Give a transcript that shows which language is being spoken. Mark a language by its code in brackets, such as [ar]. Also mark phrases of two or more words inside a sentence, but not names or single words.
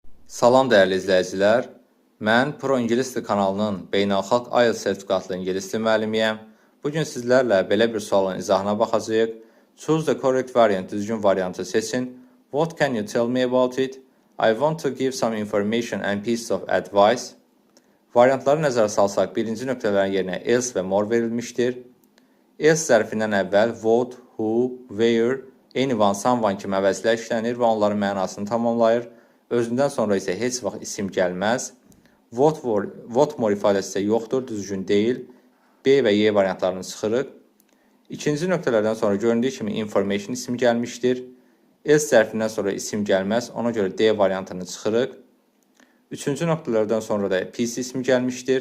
[az] Salam dəyərli izləyicilər. Mən Pro İngilis Dili kanalının beynəlxalq IELTS sertifikatlı ingilis dili müəllimiyəm. Bugün sizlərlə belə bir sualın izahına baxacağıq. [en] Choose the correct variant, [az] düzgün variantı seçin. [en] What can you tell me about it? I want to give some information and pieces of advice. [az] Variantları nəzərə salsaq, birinci nöqtələrin yerinə else və more verilmişdir. Else zərfindən əvvəl [en] what, who, where, anyone, someone [az] kimi əvəzlər işlənir və onların mənasını tamamlayır. Özündən sonra isə heç vaxt isim gəlməz. [en] What more [az] ifadəsi isə yoxdur, düzgün deyil. B və Y variantlarını çıxırıq. İkinci nöqtələrdən sonra göründüyü kimi information isim gəlmişdir. Else zərfindən sonra isim gəlməz, ona görə D variantını çıxırıq. Üçüncü nöqtələrdən sonra da PC ismi gəlmişdir.